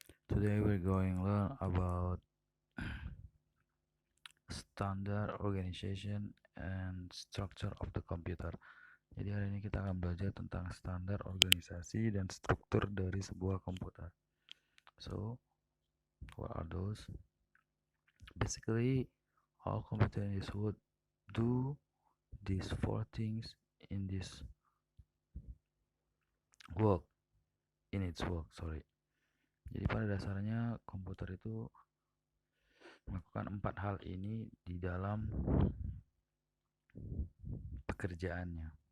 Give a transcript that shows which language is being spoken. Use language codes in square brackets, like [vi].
[en] Today we're going to learn about standard organization and structure of the computer. [id] Jadi hari ini kita akan belajar tentang standar organisasi dan struktur dari sebuah komputer. [en] So, what are those? Basically, all computer in this would do these four things in this work, in its work, sorry. [id] Jadi pada dasarnya komputer itu melakukan 4 hal ini di dalam pekerjaannya.